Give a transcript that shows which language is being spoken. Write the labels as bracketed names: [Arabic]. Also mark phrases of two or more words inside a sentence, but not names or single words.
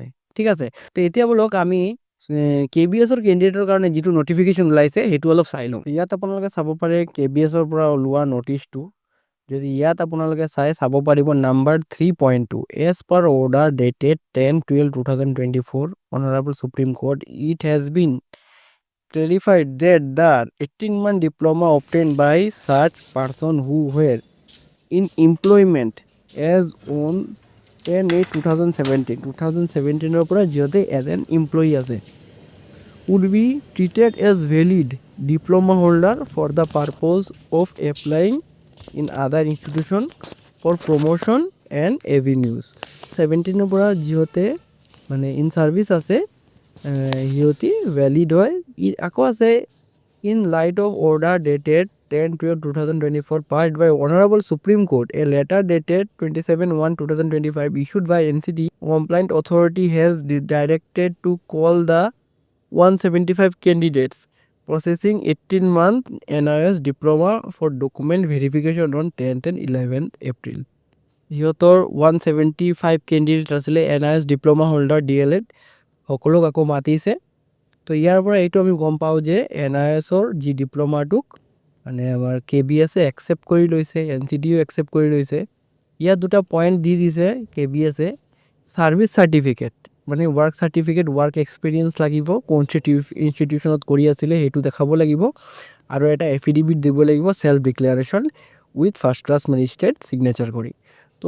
[Assamese] ঠিক আছে, তো এতিয়া বলক আমি KVSৰ কেণ্ডিডেটৰ কাৰণে যিটো নটিফিকেশ্যন ওলাইছে সেইটো অলপ চাই লওঁ। ইয়াত আপোনালোকে চাব পাৰে KVSৰ পৰা ওলোৱা নটিচটো। যদি ইয়াত আপোনালোকে চাব পাৰিব [English] number 3.2, as per order dated 10/12/2024 Honourable Supreme Court, it has been clarified that the 18-month diploma obtained by such person who were in employment as on [Assamese] 10/8/2017 পৰা যিহঁতে [English] as an employee [Assamese] আছে, [English] would be treated as valid diploma holder for the purpose of applying in other institution for promotion and avenues. [Assamese] 17 পৰা যিহঁতে মানে [English] in service [Assamese] আছে, সিহঁতি ভেলিড হয়। আকৌ আছে [English] in light of order dated 10/12/2024 passed by Honorable Supreme Court, a letter dated 27/1/2025 issued by NCT compliant authority has directed to call the 175 candidates processing 18-month NIS diploma for document verification on 10th and 11th April. [Assamese] সিহঁতৰ 175 কেণ্ডিডেট আছিলে [English] NIS diploma holder [Assamese] DLED, সকলোক আকৌ মাতিছে। তো ইয়াৰ পৰা এইটো আমি গম পাওঁ যে NISৰ যি ডিপ্ল'মাটোক মানে আমাৰ KVSে একচেপ্ট কৰি লৈছে, NCTও একচেপ্ট কৰি লৈছে। ইয়াত দুটা পইণ্ট দি দিছে KVSে, [English] service certificate [Assamese] মানে [English] work certificate, work experience [Assamese] লাগিব, কোন ইনষ্টিটিউশ্যনত কৰি আছিলে সেইটো দেখাব লাগিব, আৰু এটা এফিডেভিট দিব লাগিব, [English] self declaration with first class magistrate signature [Assamese] কৰি।